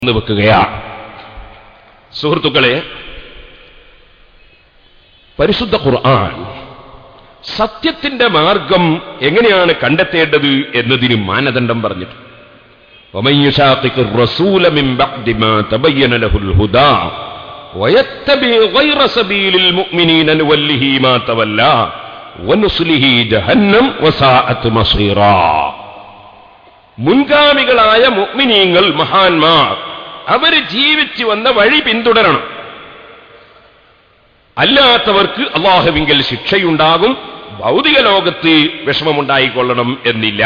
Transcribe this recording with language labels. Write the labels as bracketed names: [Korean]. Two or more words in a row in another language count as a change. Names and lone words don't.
[Malayalam] വെക്കുകയാണ്. സുഹൃത്തുക്കളെ, പരിശുദ്ധ ഖുർആൻ സത്യത്തിന്റെ മാർഗം എങ്ങനെയാണ് കണ്ടെത്തേണ്ടത് എന്നതിന് മാനദണ്ഡം പറഞ്ഞിട്ട് [Arabic] وَمَن يُشَاقِقِ الرَّسُولَ مِن بَعْدِ مَا تَبَيَّنَ لَهُ الْهُدَى وَيَتَّبِعْ غَيْرَ سَبِيلِ الْمُؤْمِنِينَ نُوَلِّهِ مَا تَوَلَّى وَنُصْلِهِ جَهَنَّمَ وَسَاءَتْ مَصِيرًا. [Malayalam] മുൻഗാമികളായ മുഅ്മിനീങ്ങൾ, മഹാന്മാർ, അവർ ജീവിച്ചു വന്ന വഴി പിന്തുടരണം. അല്ലാത്തവർക്ക് അല്ലാഹുവിങ്കൽ ശിക്ഷയുണ്ടാകും, ഭൗതിക ലോകത്ത് വിഷമമുണ്ടായിക്കൊള്ളണം എന്നില്ല.